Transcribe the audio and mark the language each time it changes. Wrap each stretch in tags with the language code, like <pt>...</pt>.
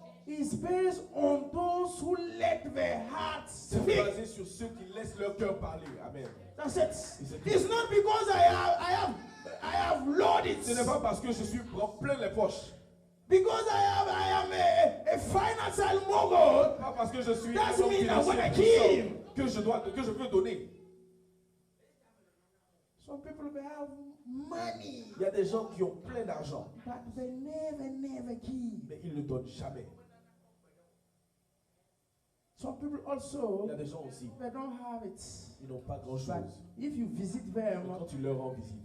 <en>It's based on those who let their hearts</en> <fr>C'est</fr> <en>speak.</en> <fr>basé sur ceux qui laissent leur cœur parler.</fr> <en>Amen. That's it. It's not because I have loaded.</en> <fr>Ce n'est pas parce que je suis plein les poches.</fr> <en>Because I am a financial mogul.</en> <fr>Pas parce que je suis</fr> <en>That</en> <fr>un homme</fr> <en>means I wanna</en> <fr>financier</fr> <en>give.</en> <fr>que je peux donner.</fr> <en>Some people they have money,</en> <fr>Il y a des gens qui ont plein d'argent,</fr> <en>but they never give.</en> <fr>mais ils ne donnent jamais.</fr> <en>Some people</en> <fr>Il</fr> <en>also</en> <fr>y a des gens aussi,</fr> <en>they don't have it.</en> <fr>ils n'ont pas</fr> <en>But</en> <fr>grand-chose.</fr> <en>if you visit</en> <fr>Mais</fr> <en>them,</en> <fr>quand tu leur rends visite,</fr>